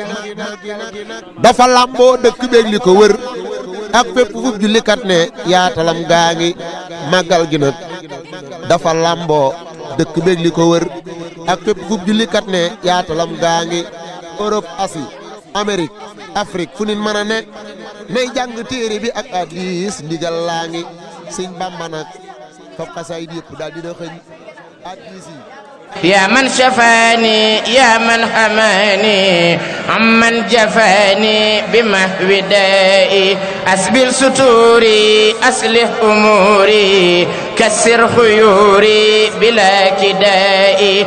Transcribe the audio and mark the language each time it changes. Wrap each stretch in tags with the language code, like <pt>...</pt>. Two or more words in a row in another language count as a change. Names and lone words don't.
<wo>dafa làmboo dëkk beeg li ko wër ak fépp fu jullikat ne yaatalam gaa ngi màggal gi nag dafa làmboo dëkk beeg li ko wër ak fépp fu jullikat ne yaatalam gaa ngi Europe Asie Amérique Afrique fu nit mën a ne nay jàng téere bi ak hadiis ndigal laa ngi sëñ Bamba nag fab xasaayid yëpp daal dina xëñ hadiis yi</wo> <ar>يا من شفاني يا من حماني عمن جفاني بمحو دائي أسبل ستوري أصلح أموري كسر خيوري بلا كدائي</ar>